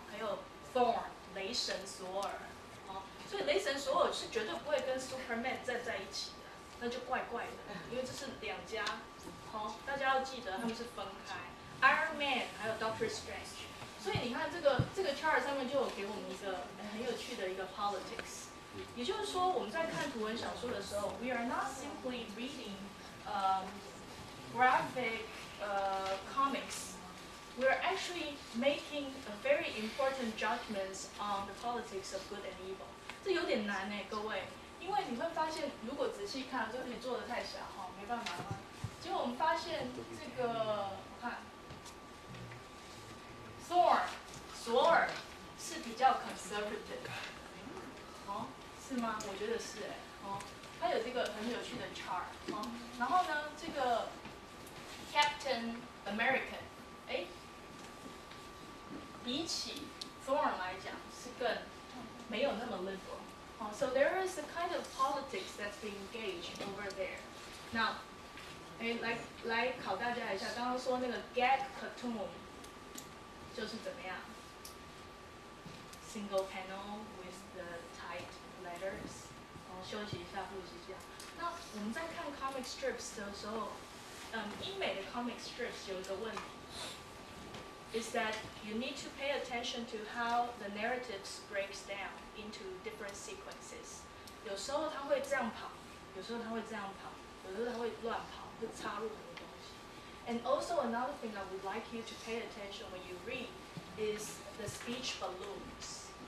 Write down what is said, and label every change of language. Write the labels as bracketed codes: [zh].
[zh] 还有 Thor， 雷神索尔，所以雷神索尔是绝对不会跟 Superman 站在一起的，那就怪怪的，因为这是两家，大家要记得他们是分开 ，Iron Man 还有 Doctor Strange。所以你看这个 chart 上面就有给我们一个很有趣的一个 politics， 也就是说我们在看图文小说的时候 ， [en] we are not simply reading graphic comics. We are actually making a very important judgments on the politics of good and evil. [zh] 这有点难呢，各位，因为你会发现，如果仔细看，这里做的太小哈，没办法哈。结果我们发现这个，我看。索尔是比较 conservative， 是吗？我觉得是它有这个很有趣的 chart， 然后呢，这个 Captain American， 比起 Thorn 来讲是更没有那么 liberal， [en] so there is a kind of politics that's being engaged over there. [zh] Now， 来考大家一下，刚刚说那个 gag cartoon。就是怎么样 [en] ？Single panel with the tight letters。 [zh] 休息一下，复习一下。那我们在看 comic strips 的时候，英美的 comic strips 有一个问题 [en] ，is that you need to pay attention to how the narratives breaks down into different sequences。 [zh] 有时候它会这样跑，有时候它会这样跑，有时候它会乱跑，会插入很多东西。 [en] And also another thing I would like you to pay attention when you read is the speech balloons.